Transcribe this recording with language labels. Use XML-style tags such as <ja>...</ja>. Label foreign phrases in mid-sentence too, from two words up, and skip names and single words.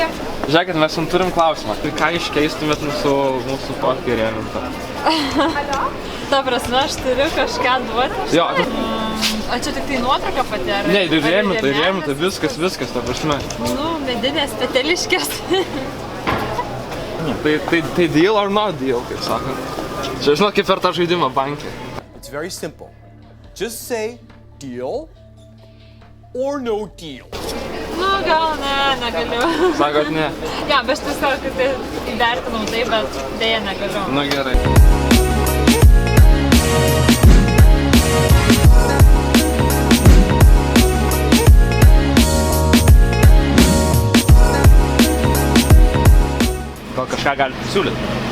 <lt>Žiūrėkit, mes turim klausimą. Tai ką iškeistumėt mūsų fotkę įrėmintą? Ta prasme, aš turiu kažką duoti? Jo. O čia tik tai nuotrauka pati, ar? Ne, įrėmintą, viskas, ta prasme. Nu, medinės peteliškės.</lt> <en>Tai deal or not deal,</en> <lt>kaip sakant. Čia žinot, kaip per tą žaidimą bankė.</lt> <en>It's very simple. Just say deal or no deal.</en> <lt>Nu, gal negaliu. Sakot ne? Ja, bet aš tiesiog tai įvertinau tai, bet dėja negaliu. Nu gerai. Gal kažką galite pasiūlyti?</lt>